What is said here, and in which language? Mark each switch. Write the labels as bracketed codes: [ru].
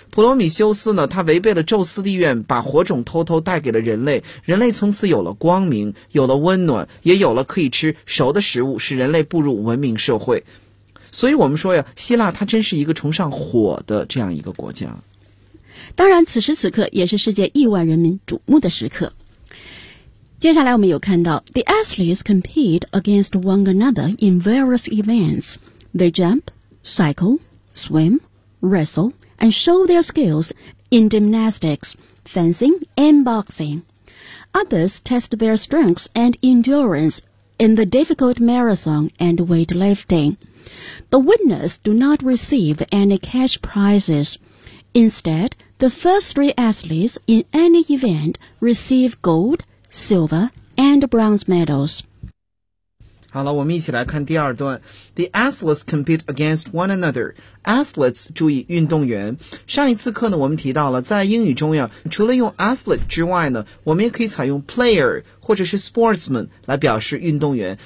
[zh] 普罗米修斯呢，他违背了宙斯的意愿，把火种偷偷带给了人类，人类从此有了光明，有了温暖，也有了可以吃熟的食物，使人类步入文明社会。所以我们说呀，希腊它真是一个崇尚火的这样一个国家。当然此时此刻也是世界亿万人民瞩目的时刻。接下来我们有看到 [en] The athletes compete against one another in various events. They jump, cycle, swimwrestle and show their skills in gymnastics, fencing and boxing. Others test their strengths and endurance in the difficult marathon and weightlifting. The winners do not receive any cash prizes. Instead, the first three athletes in any event receive gold, silver and bronze medals. [zh] 好了，我们一起来看第二段。 [en] The athletes compete against one another. Athletes, [zh] 注意运动员。上一次课呢，我们提到了在英语中呀，除了用 athlete 之外呢，我们也可以采用 player 或者是 sportsman 来表示运动员。